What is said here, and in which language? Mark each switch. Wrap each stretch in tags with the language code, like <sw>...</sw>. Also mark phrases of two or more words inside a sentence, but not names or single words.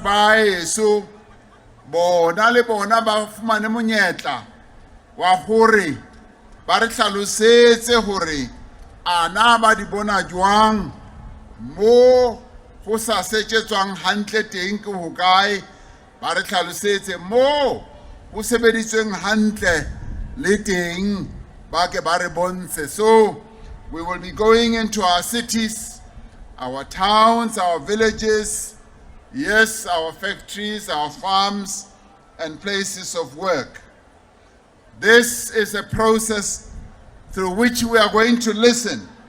<st>ba heso bona le bona ba fumane monyetla wa hore ba re hlalosetse hore ana ba di bona jwang mo ho sa setjetswang hantle teng ke hokae ba re hlalosetse mo ho sebeditsweng hantle le teng ba ke ba re bontshe.</st> <en>So we will be going into our cities, our towns, our villages, yes, our factories, our farms, and places of work. This is a process through which we are going to listen.</en>